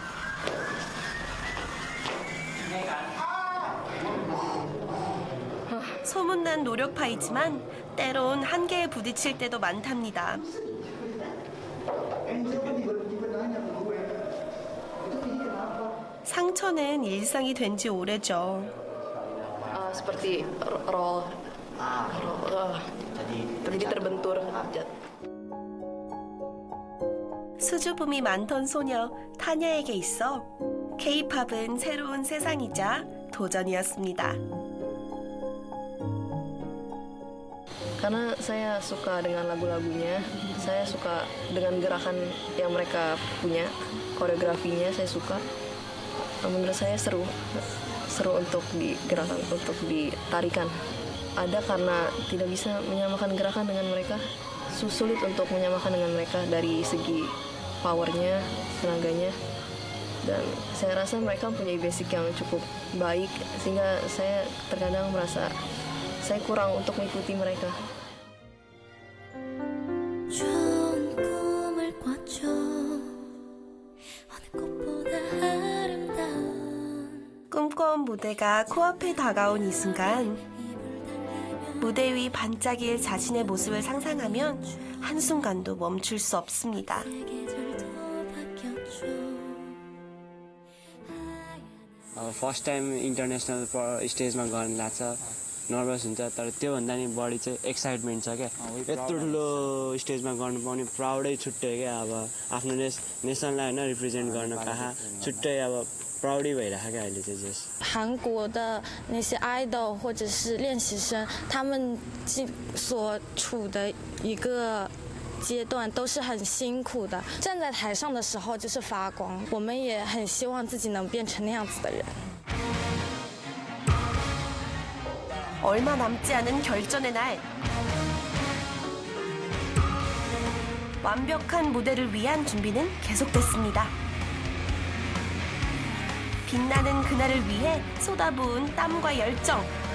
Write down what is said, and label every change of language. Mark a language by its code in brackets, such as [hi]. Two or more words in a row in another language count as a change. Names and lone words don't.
[ko] 소문난 노력파이지만 때론 한계에 부딪힐 때도 많답니다. 상처는 일상이 된 지 오래죠. [id] Seperti roll, jadi terbentur. [ko] 수줍음이 많던 소녀 타냐에게 있어 K-팝은 새로운 세상이자 도전이었습니다. [id] Karena saya suka dengan lagu-lagunya, saya suka dengan gerakan yang mereka punya, koreografinya saya suka. Menurut saya seru untuk digerakan, untuk ditarikan. Ada karena tidak bisa menyamakan gerakan dengan mereka, sulit untuk menyamakan dengan mereka dari segi powernya, tenaganya. Dan saya rasa mereka mempunyai basic yang cukup baik, sehingga saya terkadang merasa saya kurang untuk mengikuti mereka. [ko] 꿈꿔온 무대가 코앞에 다가온 이 순간, 무대 위 반짝일 자신의 모습을 상상하면 한순간도 멈출 수 없습니다. [en] first time international [ne] स्टेजमा गर्न लाग्छ नर्भस हुन्छ तर त्योभन्दा नि बढी चाहिँ एक्साइटमेन्ट छ क्या यत्रो ठुलो स्टेजमा गर्नु पाउने प्राउडै छुट्टै क्या अब आफ्नो नेसनलाई होइन रिप्रेजेन्ट गर्न कहाँ छुट्टै अब प्राउडै भइरहेको क्या अहिले चाहिँ जस [zh] 韩国的那些 idol 或者是练习生，他们所处的一个阶段都是很辛苦的，站在台上的时候就是发光。我们也很希望自己能变成那样子的人。 [ko] 얼마 남지 않은 결전의 날, 완벽한 무대를 위한 준비는 계속됐습니다. 빛나는 그날을 위해 쏟아부은 땀과 열정.